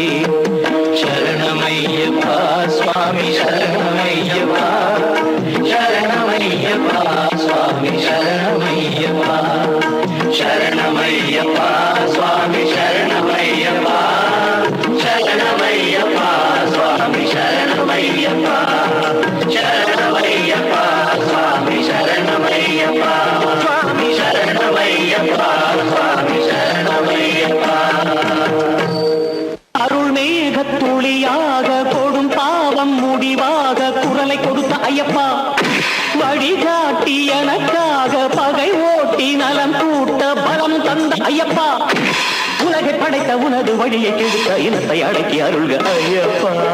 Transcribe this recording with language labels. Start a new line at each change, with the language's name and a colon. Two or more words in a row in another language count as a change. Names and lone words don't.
Sanskrit: शरणमय्यप्पा स्वामी शरणमय्यप्पा शरणमय्यप्पा स्वामी शरणमय्यप्पा शरणमय्यप्पा स्वामी शरणमय्यप्पा शरणमय्यप्पा स्वामी शरणमय्यप्पा शरणमय्यप्पा स्वामी शरणमय्यप्पा स्वामी शरणमय्यप्पा स्वामी शरणमय्यप्पा.
Tamil: அருள்மேகத்துளியாக கொடும் பாவம் முடிவாக குரலை கொடுத்த ஐயப்பா, வழிகாட்டி எனக்காக பகை ஓட்டி நலம் கூட்ட பலம் தந்த ஐயப்பா, உலகை படைத்த உனது வழியை கெடுத்த இனத்தை அடக்கி அருள்க ஐயப்பா.